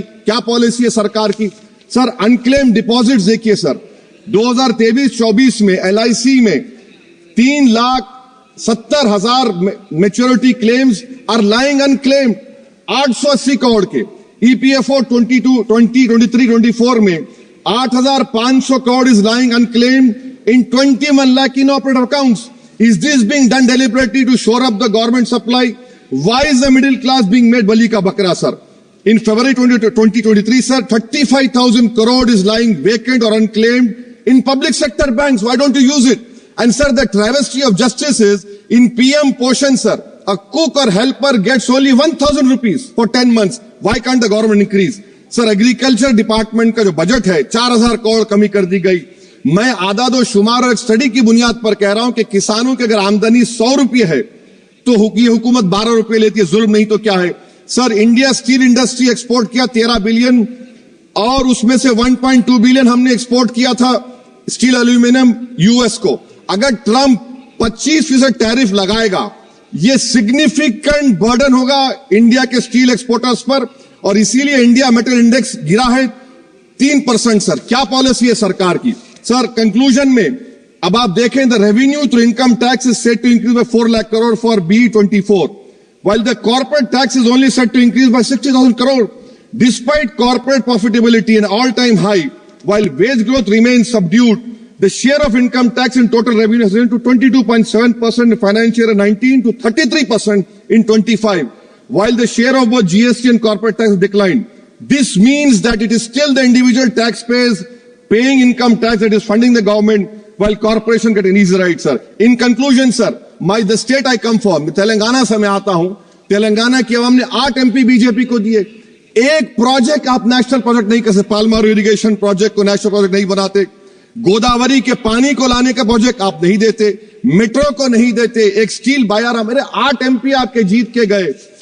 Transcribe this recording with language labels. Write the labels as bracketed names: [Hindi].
[Hindi] क्या पॉलिसी है सरकार की? सर अनक्लेम डिपॉजिट्स देखिए सर, 2023-24 में LIC में 3,70,000 maturity claims [English] are lying unclaimed, [Hindi] 880 crore के। [English] EPFO 2023-24 में 8,500 crore is lying unclaimed in 21 lakh inoperative accounts. Is this being done deliberately to shore up the government supply? Why is the middle class being made [Hindi] bali ka bakra, [English] sir? In February 2023, sir, 35,000 crore is lying vacant or unclaimed in public sector banks. Why don't you use it? And sir, the travesty of justice is in PM Poshan, sir, a cook or helper gets only 1,000 rupees for 10 months. Why can't the government increase? [Hindi] Sir, agriculture department का जो budget है 4,000 करोड़ कमी कर दी गई। मैं आदाद और शुमार और एक स्टडी की बुनियाद पर कह रहा हूं कि किसानों की अगर आमदनी 100 रुपये है तो ये हुकूमत 12 रुपये लेती है। जुल्म नहीं तो क्या है? Sir India steel industry export किया 13 बिलियन और उसमें से 1.2 बिलियन हमने एक्सपोर्ट किया था स्टील एल्यूमिनियम US को। अगर ट्रंप 25% टैरिफ लगाएगा, ये सिग्निफिकेंट बर्डन होगा इंडिया के स्टील एक्सपोर्टर्स पर, और इसीलिए इंडिया मेटल इंडेक्स गिरा है 3%। सर क्या पॉलिसी है सरकार की? सर कंक्लूजन में अब आप देखें, [English] The revenue through income tax is set to increase by 4 lakh crore for BE24, while the corporate tax is only set to increase by 60,000 crore. Despite corporate profitability an all-time high, while wage growth remains subdued, the share of income tax in total revenue has risen to 22.7% in financial year 19 to 33% in 25, while the share of both GST and corporate tax declined. This means that it is still the individual taxpayers paying income tax that is funding the government, while corporation get an easy ride, sir. In conclusion, sir, the state I come from, [Hindi] Telangana से मैं आता हूं, तेलंगाना की आवाम ने 8 MP BJP को दिए। एक project आप नेशनल प्रोजेक्ट नहीं कर सकते, पालमारू इरिगेशन प्रोजेक्ट को नेशनल प्रोजेक्ट नहीं बनाते, गोदावरी के पानी को लाने का प्रोजेक्ट आप नहीं देते, मेट्रो को नहीं देते, एक स्टील बायारा, मेरे 8 MP आपके जीत के गए।